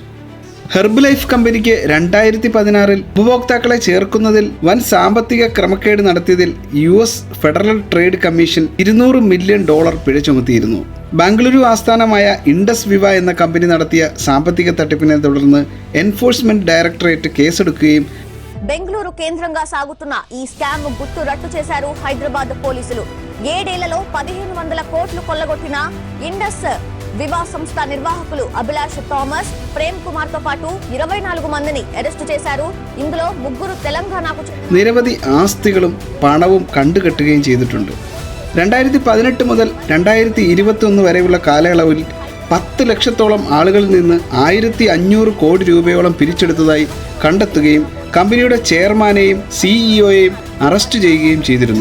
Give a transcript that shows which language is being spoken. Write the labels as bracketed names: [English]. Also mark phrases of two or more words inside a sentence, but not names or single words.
[Malayalam] ഹെർബലൈഫ് കമ്പനിക്ക് 2016 ഉപഭോക്താക്കളെ ചേർക്കുന്നതിൽ വൻ സാമ്പത്തിക ക്രമക്കേട് നടത്തിയതിൽ US ഫെഡറൽ ട്രേഡ് കമ്മീഷൻ $200 മില്യൺ പിഴ ചുമത്തിയിരുന്നു. ബാംഗ്ലൂരു ആസ്ഥാനമായ ഇൻഡസ് വിവ എന്ന കമ്പനി നടത്തിയ സാമ്പത്തിക തട്ടിപ്പിനെ തുടർന്ന് എൻഫോഴ്സ്മെന്റ് ഡയറക്ടറേറ്റ് കേസെടുക്കുകയും [Telugu] బెంగళూరు కేంద్రంగా సాగుతున్న ఈ స్కామ్ గుట్టు రట్టు చేశారు హైదరాబాద్ పోలీసులు. 7 ఏళ్లలో 1,500 కోట్లు కొల్లగొట్టిన ఇండస్ వివా సంస్థ నిర్వాహకులు అభిలాష్ థామస్, ప్రేమ్ కుమార్ తో పాటు 24 మందిని అరెస్టు చేశారు. ఇందులో 3 తెలంగాణకు [Malayalam] നിരവധി ആസ്തികളും പണവും കണ്ടുകെട്ടുകയും ചെയ്തിട്ടുണ്ട്. 2018 മുതൽ 2021 വരെയുള്ള കാലയളവിൽ 10 ലക്ഷത്തോളം ആളുകളിൽ നിന്ന് 1,500 കോടി രൂപയോളം പിരിച്ചെടുത്തതായി കണ്ടെത്തുകയും കമ്പനിയുടെ ചെയർമാനെയും സിഇഒയെയും അറസ്റ്റ് ചെയ്യുകയും ചെയ്തിരുന്നു.